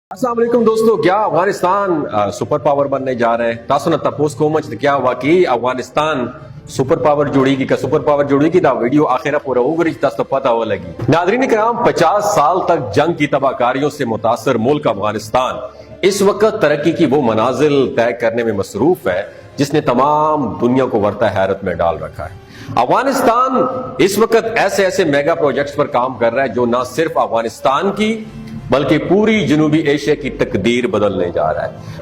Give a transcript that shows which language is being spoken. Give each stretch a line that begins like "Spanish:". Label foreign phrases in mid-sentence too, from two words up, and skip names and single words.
Urdu: السلام علیکم دوستو، کیا افغانستان
English: super power
Urdu: بننے جا رہے ہیں؟
Pashto: تاسو نه تپوس کوم چې کیا واقعي افغانستان
English: super power
Pashto: جوړیږي که
English: super power
Pashto: جوړیږي؟ دا ویڈیو آخرہ پورا وګورئ چې تاسو ته پتہ ولګي.
Urdu: ناظرین کرام، 50 سال تک جنگ کی تباہ کاریوں سے متاثر ملک افغانستان اس وقت ترقی کی وہ منازل طے کرنے میں مصروف ہے جس نے تمام دنیا کو ورطہ حیرت میں ڈال رکھا ہے. افغانستان اس وقت ایسے ایسے
English: mega projects
Urdu: پر کام کر رہا ہے جو نہ صرف افغانستان کی بلکہ پوری جنوبی ایشیا کی تقدیر بدلنے جا رہا ہے.